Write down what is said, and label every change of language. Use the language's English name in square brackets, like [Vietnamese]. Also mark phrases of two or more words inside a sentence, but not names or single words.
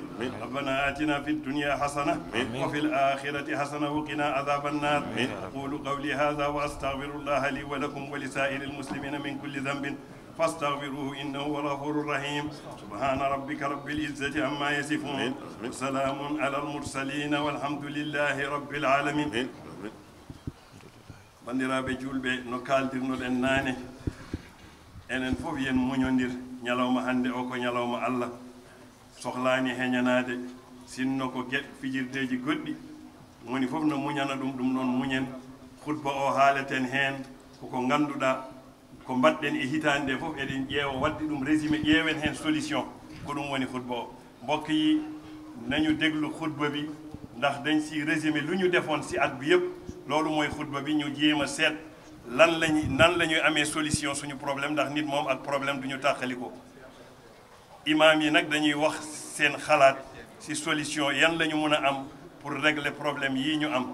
[Arabic] ربنا آتنا في الدنيا حسنة وفي الآخرة حسنة وقنا عذاب النار. أقول قولي هذا وأستغفر الله لي ولكم ولسائر المسلمين من كل ذنب فاستغفروه إنه هو الغفور الرحيم. سبحان ربك رب العزة عما يصفون وسلام على المرسلين والحمد لله رب العالمين. [Fula] bandiraɓe julɓe no kaldirnoɗen naane enen fof yen muñodir ñalawma hannde o ko ñalawma Allah sohlani heñanade sinno ko fijirdeji goɗɗi woni fof no muñana ɗum noon muñen. khutba o haaleten heen koko ngannduɗa ko mbaɗɗen e hitande nde fof eɗen ƴeewa wadde ɗum résumé ƴeewen heen solution ko ɗum woni khutba o. [Wolof] mbokk yi nañu déglu khutba bi ndax dañ si résumé lu ñu defoon si at bi yëpp loolu mooy khutba bi ñu jéem a seet nan la ñuy amee solution suñu problème ndax nit moom ak problème du ñu tàqali ko. imaam yi nag dañuy wax seen xalaat si solution yan la ñu mën a am [French] pour régler problème [Wolof] yii ñu am.